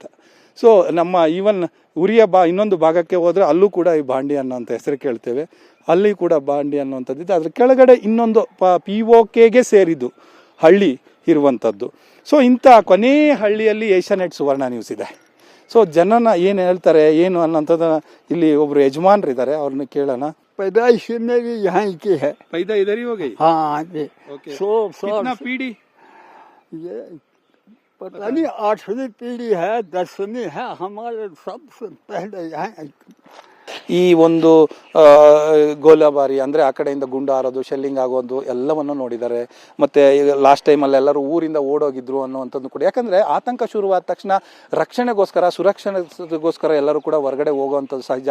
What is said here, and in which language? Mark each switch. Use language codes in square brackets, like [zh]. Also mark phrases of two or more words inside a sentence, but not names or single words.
[kn] ಸೊ ನಮ್ಮ ಈವನ್ ಉರಿಯ ಇನ್ನೊಂದು ಭಾಗಕ್ಕೆ ಹೋದರೆ ಅಲ್ಲೂ ಕೂಡ ಈ ಬಾಂಡಿ ಅನ್ನೋಂಥ ಹೆಸರು ಕೇಳ್ತೇವೆ. ಅಲ್ಲಿ ಕೂಡ ಬಾಂಡಿ ಅನ್ನುವಂಥದ್ದಿದೆ. ಅದ್ರ ಕೆಳಗಡೆ ಇನ್ನೊಂದು POKಗೆ ಸೇರಿದ್ದು ಹಳ್ಳಿ ಇರುವಂಥದ್ದು. ಸೊ ಇಂಥ ಕೊನೆ ಹಳ್ಳಿಯಲ್ಲಿ ಏಷ್ಯಾನೆಟ್ ಸುವರ್ಣ ನ್ಯೂಸ್ ಇದೆ. ಸೊ ಜನನ ಏನು ಹೇಳ್ತಾರೆ ಏನು ಅನ್ನೋಂಥದ್ದನ್ನ ಇಲ್ಲಿ ಒಬ್ರು ಯಜಮಾನ್ರಿದ್ದಾರೆ, ಅವ್ರನ್ನ ಕೇಳೋಣ. [hi] पैदाइश मेरी यहाँ की है। पैदा इधर ही हो गई? हाँ जी। ओके। कितना पीढ़ी? ये पता नहीं 8वीं पीढ़ी है, 10वीं है। हमारे सबसे पहले यहाँ [kn] ಈ ಒಂದು ಗೋಲಾಬಾರಿ ಅಂದರೆ ಆ ಕಡೆಯಿಂದ ಗುಂಡು ಹಾರೋದು, ಶೆಲ್ಲಿಂಗ್ ಆಗೋದು ಎಲ್ಲವನ್ನು ನೋಡಿದ್ದಾರೆ. ಮತ್ತು [en] last time-ಲ್ಲಿ [kn] ಎಲ್ಲರೂ ಊರಿಂದ ಓಡೋಗಿದ್ರು ಅನ್ನುವಂಥದ್ದು ಕೂಡ. ಯಾಕಂದರೆ ಆತಂಕ ಶುರುವಾದ ತಕ್ಷಣ ರಕ್ಷಣೆಗೋಸ್ಕರ, ಸುರಕ್ಷಣೆಗೋಸ್ಕರ ಎಲ್ಲರೂ ಕೂಡ ಹೊರಗಡೆ ಹೋಗುವಂಥದ್ದು ಸಹಜ.